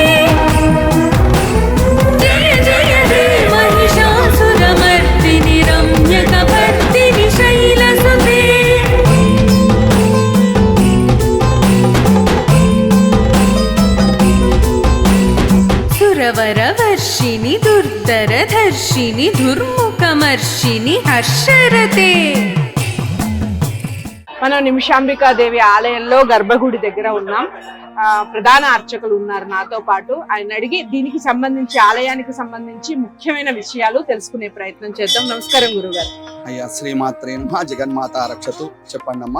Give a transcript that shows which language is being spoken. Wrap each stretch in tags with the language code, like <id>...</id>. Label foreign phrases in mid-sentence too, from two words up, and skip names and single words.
<sa>जय जय हे महिषासुरमर्दिनि रम्यकपर्दिनि शैलसुते सुरवरवर्षिणि दुर्धरधर्षिणि दुर्मुखमर्षिणि हर्षरते</sa> <te>మనం నిమిషాంబికాదేవి ఆలయంలో గర్భగుడి దగ్గర ఉన్నాం. ప్రధాన అర్చకులు ఉన్నారు నాతో పాటు. ఆయన అడిగి దీనికి సంబంధించి ఆలయానికి సంబంధించి ముఖ్యమైన విషయాలు తెలుసుకునే ప్రయత్నం చేద్దాం. నమస్కారం గురుగారు.</te> <sa>అయ్యా శ్రీమాత్రే నమః. జగన్మాత రక్షతు. చెప్పండమ్మా.</sa>